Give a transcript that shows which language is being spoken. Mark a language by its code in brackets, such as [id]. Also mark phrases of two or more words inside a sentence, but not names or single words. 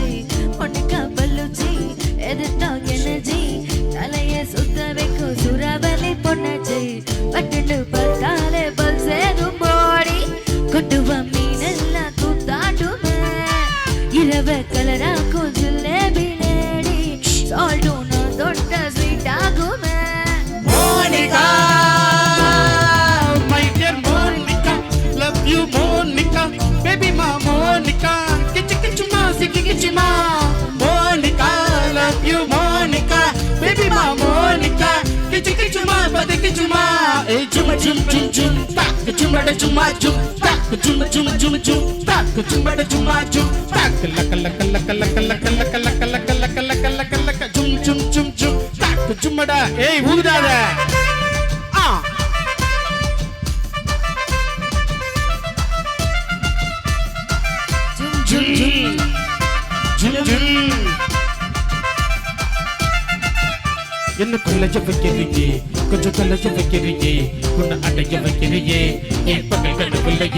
[ta] மோனிகா பல்லுச்சி எதுதான் எனர்ஜி தலைய சுத்த வைக்கும் சுறாவளி பொன்னச்சி. பட்டுன்னு பார்த்தாலே பல் சேரும் போடி கொட்டுவ மீனெல்லாம் கூத்தாடுமே. இரவ கலராக்கும் ஜிலேபி லேடி சால்ட்டும் நான் தொட்ட ஸ்வீட் ஆகுமே. [en] மோனிகா my dear Monica, love you Monica, baby ma Monica, kichu kichu ma siki kichu ma. Monica, love you Monica, baby ma Monica, kichu kichu ma pade kichu ma. Hey chuma chum chum chum tak chuma da chuma chum tak chuma chuma chuma chum tak chuma da chuma chum tak lak lak lak lak lak lak lak lak lak lak lak lak chum chum chum chum tak chuma da. [ta] Hey ஊதுடாத. என்ன கொல்லஜ வைக்கிறியே கொஞ்சம் கொல்லஜ வைக்கிறியே உன்னை அடைய வைக்கிறியே என் பகல் கண்டு கொள்ளையே.